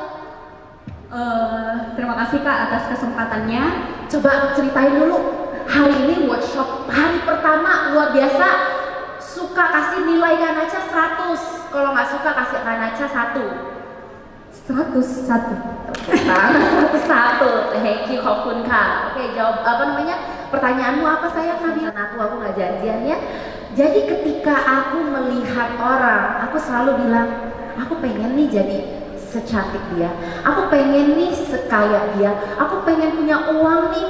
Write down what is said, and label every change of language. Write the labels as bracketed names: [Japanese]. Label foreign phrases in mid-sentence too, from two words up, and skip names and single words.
[Indonesian] Terima kasih Kak atas kesempatannya. Coba ceritain dulu. Hari ini workshop hari pertama luar biasa. Suka kasih nilai Kanaca 100. Kalau nggak suka kasih Kanaca 1. 101. 101. [English] Thank you, [Thai] ขอบคุณค่ะ. [Indonesian] Oke, jawab pertanyaanmu apa sayang Nabila? Aku nggak janjian ya. Jadi ketika aku melihat orang, aku selalu bilang, aku pengen nih jadi secantik dia, aku pengen nih sekaya dia, aku pengen punya uang nih.